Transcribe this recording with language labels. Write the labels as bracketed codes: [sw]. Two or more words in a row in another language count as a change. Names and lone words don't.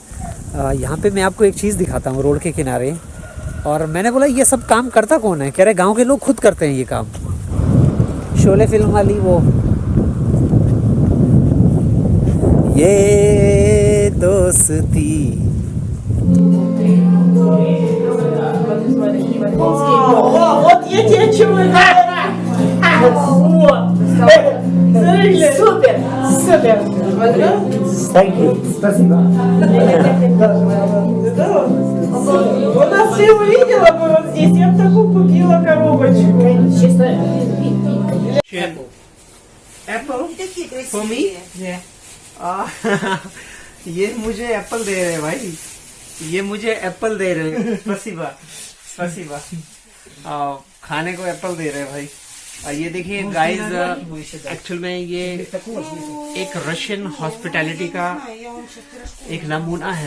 [hi] यहाँ पे मैं आपको एक चीज़ दिखाता हूँ रोड के किनारे, और मैंने बोला ये सब काम करता कौन है? कह रहे गांव के लोग खुद करते हैं ये काम। शोले फिल्म वाली वो, ये दोस्ती। [ru] Вот я тебе чего Супер! Супер! У нас все увидела бы вот здесь, я бы такую купила коробочку. [en] apple for me. [hi] ये मुझे एप्पल दे रहे हैं भाई, ये मुझे एप्पल दे रहे हैं। [ru] спасибо спасибо. [hi] खाने को एप्पल दे रहे हैं भाई। ये देखिए गाइस, एक्चुअल में ये एक [en] Russian hospitality [hi] का एक नमूना है।